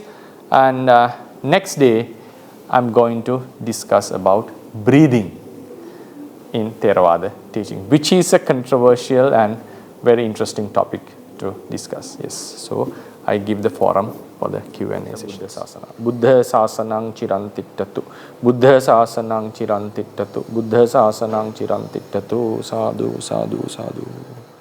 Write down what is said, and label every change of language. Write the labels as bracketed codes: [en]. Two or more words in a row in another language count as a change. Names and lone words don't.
[en] And next day I'm going to discuss about breathing in Theravada teaching, which is a controversial and very interesting topic to discuss. Yes, so I give the forum for the Q&A session. [pi] Buddha sasanang chirantittatu. Buddha sasanang chirantittatu. Buddha sasanang chirantittatu. Sadhu, sadhu, sadhu.